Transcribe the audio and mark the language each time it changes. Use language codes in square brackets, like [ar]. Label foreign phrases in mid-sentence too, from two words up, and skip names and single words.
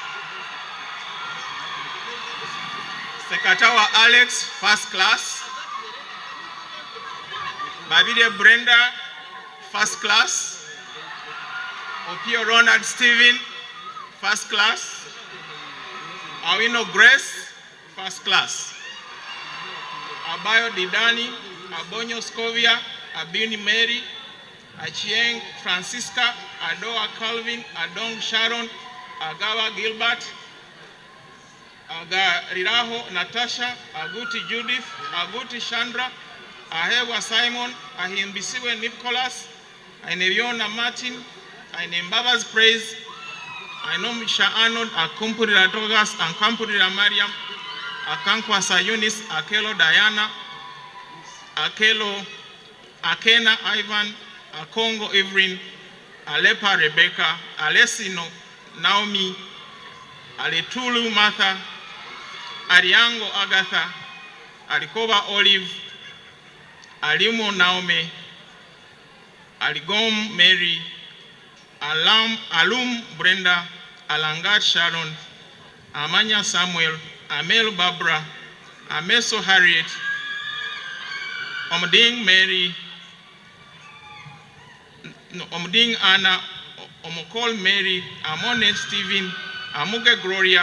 [en] Sekatawa Alex, first class. Babide Brenda, first class. Opio Ronald Stephen, first class. Awino Grace, first class. Abayo Didani, Abonyo Scovia, Abini Mary, Achieng Francisca, Adoa Calvin, Adong Sharon, Agawa Gilbert, Agariraho Natasha, Aguti Judith, Aguti Chandra, Ahewa Simon, Ahimbisiwe Nicholas, Aineviona Martin, Ainembaba's Praise, Ainomisha Arnold, Akumpurira Togas, Ankampurira Mariam, Akankwasa Eunice, Akelo Diana, Akelo Akena Ivan, Akongo Evelyn, Alepa Rebecca, Alessino Naomi, Aletulu Martha, Ariango Agatha, Alikoba Olive, Alimo Naomi, Aligom Mary, Alum Brenda, Alangat Sharon, Amanya Samuel, Amel Barbara, Ameso Harriet, Omding Mary, Omding Anna, Omokol Mary, Amone Stephen, Amuge Gloria,